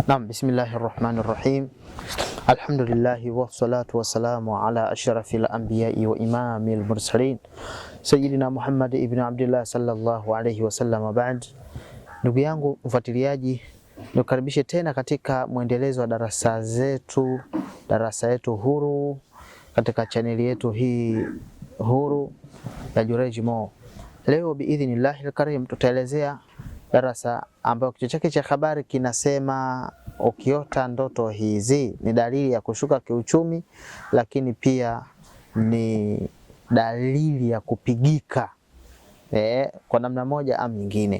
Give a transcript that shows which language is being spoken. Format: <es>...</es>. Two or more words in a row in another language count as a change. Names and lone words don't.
<ar>نعم، بسم الله الرحمن الرحيم. الحمد لله والصلاة والسلام على أشرف الأنبياء وإمام المرسلين سيدنا محمد بن عبد الله صلى الله عليه وسلم. Ba'd,</ar> <sw>ndugu yangu mfuatiliaji, nikukaribishe tena katika mwendelezo wa darasa yetu huru katika chaneli yetu hii huru ya Jureej Mo. Leo</sw> <ar>بإذن الله الكريم</ar> <sw>tutaelezea darasa ambayo kichwa chake cha habari kinasema ukiota ndoto hizi ni dalili ya kushuka kiuchumi, lakini pia ni dalili ya kupigika kwa namna moja au nyingine.</sw>